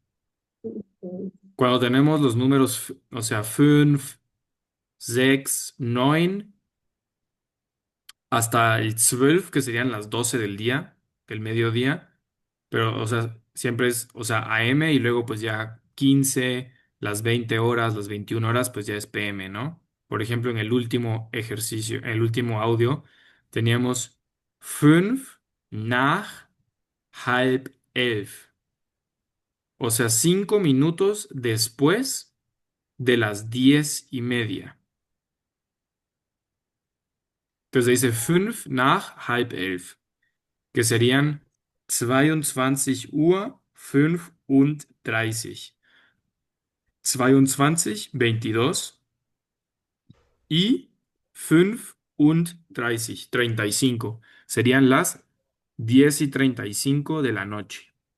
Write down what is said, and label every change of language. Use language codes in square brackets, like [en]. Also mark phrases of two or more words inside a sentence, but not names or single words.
[es] Cuando tenemos los números, o sea, 5, 6, 9, hasta el 12, que serían las 12 del día, del mediodía, pero, o sea, siempre es, o sea, AM y luego pues ya 15, las 20 horas, las 21 horas, pues ya es PM, ¿no? Por ejemplo, en el último ejercicio, en el último audio, teníamos [de] 5 nach halb 11, [es] o sea, 5 minutos después de las 10:30. Entonces dice [de] 5 nach halb 11, [es] que serían 22:35. 22, 22 y 35, 35. Serían las 10:35 de la noche.